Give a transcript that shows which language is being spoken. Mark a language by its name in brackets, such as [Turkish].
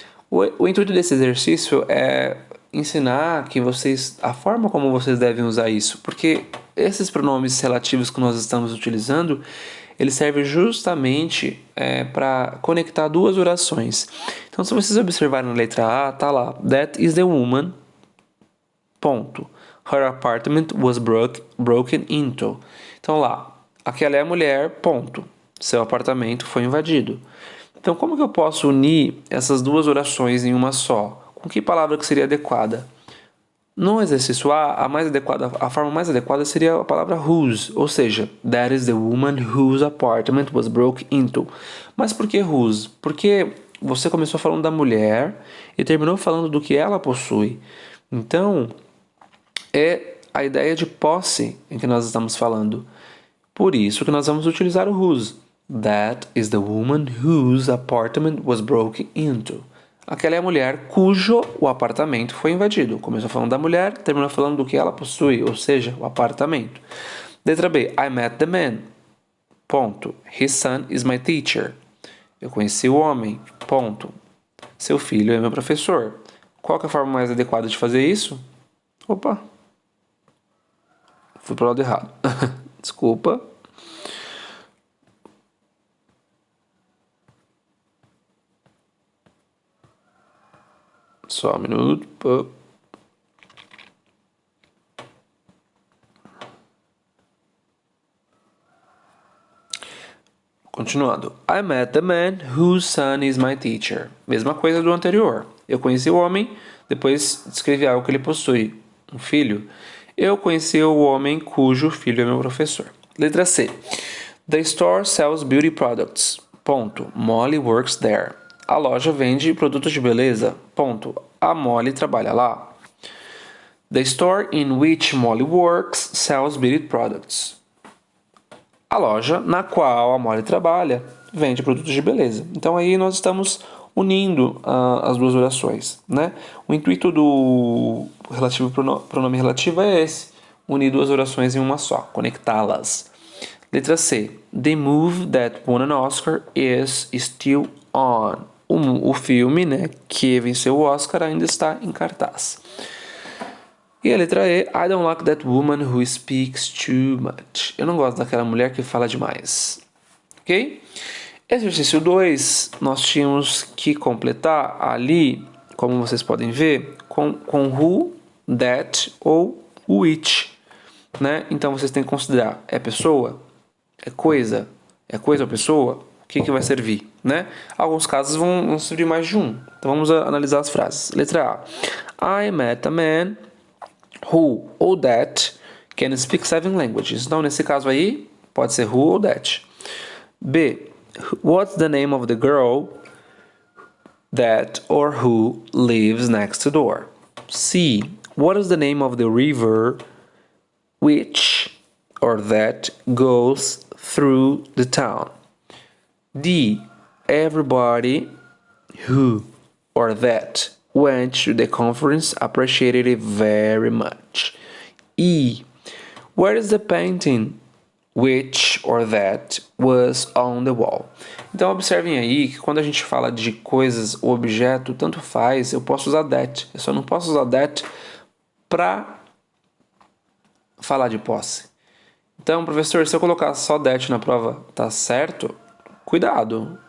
[Portuguese] O intuito desse exercício é ensinar que a forma como vocês devem usar isso, porque esses pronomes relativos que nós estamos utilizando, eles servem justamente para conectar duas orações. Então, se vocês observarem na letra A, tá lá, [English] that is the woman, [Portuguese] ponto. [English] Her apartment was broken into. [Portuguese] Então lá, aquela é a mulher, ponto. Seu apartamento foi invadido. Então, como que eu posso unir essas duas orações em uma só? Com que palavra que seria adequada? No exercício A, a forma mais adequada seria a palavra whose, ou seja, [English] that is the woman whose apartment was broken into. [Portuguese] Mas por que whose? Porque você começou falando da mulher e terminou falando do que ela possui. Então, é a ideia de posse em que nós estamos falando. Por isso que nós vamos utilizar o whose. [English] That is the woman whose apartment was broken into. [Portuguese] Aquela é a mulher cujo o apartamento foi invadido. Começou falando da mulher, terminou falando do que ela possui, ou seja, o apartamento. Letra B. [English] I met the man. [Portuguese] Ponto. [English] His son is my teacher. [Portuguese] Eu conheci o homem. Ponto. Seu filho é meu professor. Qual que é a forma mais adequada de fazer isso? Opa. Fui pro lado errado. Desculpa. Só um minuto. Continuando. [English] I met the man whose son is my teacher. [Portuguese] Mesma coisa do anterior. Eu conheci o homem, depois descrevi algo que ele possui. Um filho. Eu conheci o homem cujo filho é meu professor. Letra C. [English] The store sells beauty products. [Portuguese] Ponto. [English] Molly works there. [Portuguese] A loja vende produtos de beleza. Ponto. A Molly trabalha lá. [English] The store in which Molly works sells beauty products. [Portuguese] A loja na qual a Molly trabalha vende produtos de beleza. Então aí nós estamos unindo as duas orações, né? O intuito do pronome relativo é esse: unir duas orações em uma só, conectá-las. Letra C. [English] The movie that won an Oscar is still on. [Portuguese] O filme, né, que venceu o Oscar ainda está em cartaz. E a letra E. [English] I don't like that woman who speaks too much. [Portuguese] Eu não gosto daquela mulher que fala demais. Ok? Exercício 2, nós tínhamos que completar ali, como vocês podem ver, com who, that ou which. Né? Então vocês têm que considerar: é pessoa? É coisa? É coisa ou pessoa? O que vai servir? Né? Alguns casos vão servir mais de um. Então vamos analisar as frases. Letra A. [English] I met a man who [Portuguese] ou [English] that can speak 7 languages. [Portuguese] Então nesse caso aí, pode ser who ou that. B. [English] What's the name of the girl that or who lives next door? C. What is the name of the river which or that goes through the town? D. Everybody who or that went to the conference appreciated it very much. E. Where is the painting? Which or that was on the wall. [Portuguese] Então observem aí que quando a gente fala de coisas ou objeto, tanto faz, eu posso usar that. Eu só não posso usar that para falar de posse. Então, professor, se eu colocar só that na prova, tá certo? Cuidado.